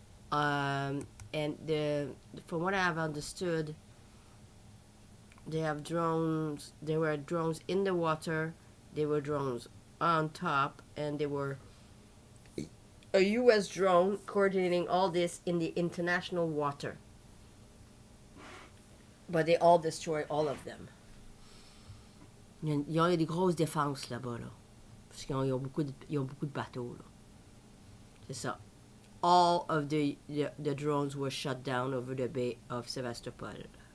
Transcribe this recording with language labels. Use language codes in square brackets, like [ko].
[en] And from what I have understood, they have drones. There were drones in the water. There were drones on top, and there were a U.S. drone coordinating all this in the international water. But they all destroy all of them. [fr] Ils ont des grosses défenses là-bas, là. Parce qu'ils ont beaucoup de bateaux, là. C'est ça. [en] All of the drones were shut down over the bay of Sevastopol.